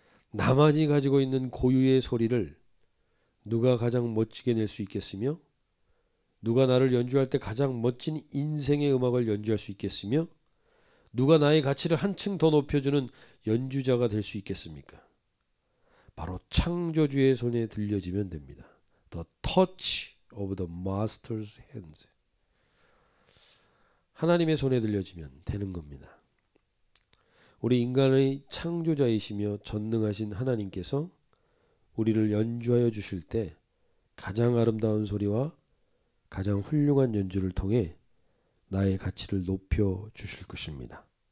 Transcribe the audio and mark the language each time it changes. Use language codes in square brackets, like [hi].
[ko] 나만이 가지고 있는 고유의 소리를 누가 가장 멋지게 낼 수 있겠으며 누가 나를 연주할 때 가장 멋진 인생의 음악을 연주할 수 있겠으며 누가 나의 가치를 한층 더 높여주는 연주자가 될 수 있겠습니까? 바로 창조주의 손에 들려지면 됩니다. [en] The touch of the master's hands. [ko] 하나님의 손에 들려지면 되는 겁니다. 우리 인간의 창조자이시며 전능하신 하나님께서 우리를 연주하여 주실 때 가장 아름다운 소리와 가장 훌륭한 연주를 통해 나의 가치를 높여 주실 것입니다.